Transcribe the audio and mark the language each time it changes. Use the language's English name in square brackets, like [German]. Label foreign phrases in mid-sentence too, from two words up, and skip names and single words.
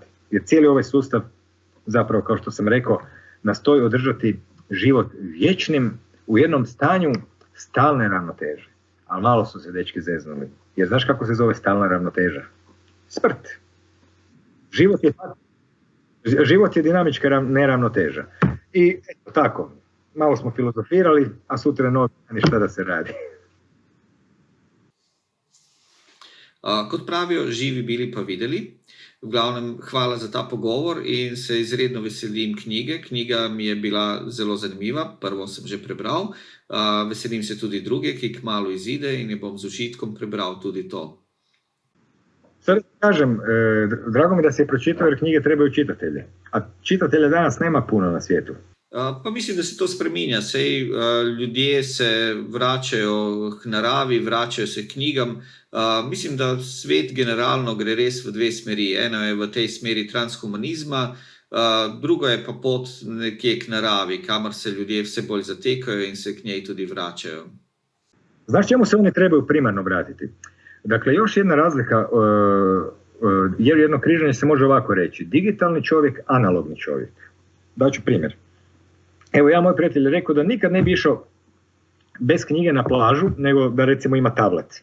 [Croatian] Jer cijeli ovaj sustav, zapravo kao što sam rekao, nastoji održati život vječnim u jednom stanju stalne ravnoteže. Ali malo su se dečki zeznuli. Jer znaš kako se zove stalna ravnoteža? Smrt. Život je dinamička neravnoteža. I eto tako, malo smo filozofirali, a sutra noć ništa da se radi. [Slovenian] Kot pravijo, živi bili pa videli. V glavnem, hvala za ta pogovor in se izredno veselim knjige. Knjiga mi je bila zelo zanimiva, prvo sem že prebral. Veselim se tudi druge, ki kmalu izide in je bom z užitkom prebral tudi to. [Croatian] Sad kažem, drago mi da si je pročitao jer knjige trebaju čitatelje. A čitatelja danas nema puno na svijetu. [Slovenian] Pa mislim, da se to spreminja. Sej, ljudje se vračajo k naravi, vračajo se k knjigam. Mislim, da svet generalno gre res v dve smeri. Eno je v tej smeri transhumanizma, drugo je pa pot nekje k naravi, kamor se ljudje vse bolj zatekajo in se k njej tudi vraćajo. [Croatian] Znaš čemu se oni trebaju primarno vratiti? Dakle, još jedna razlika, jer jedno križanje se može ovako reći. Digitalni čovjek, analogni čovjek. Daću primjer. Evo, ja, moj prijatelj, je rekao da nikad ne bi išao bez knjige na plažu, nego da recimo ima tablet.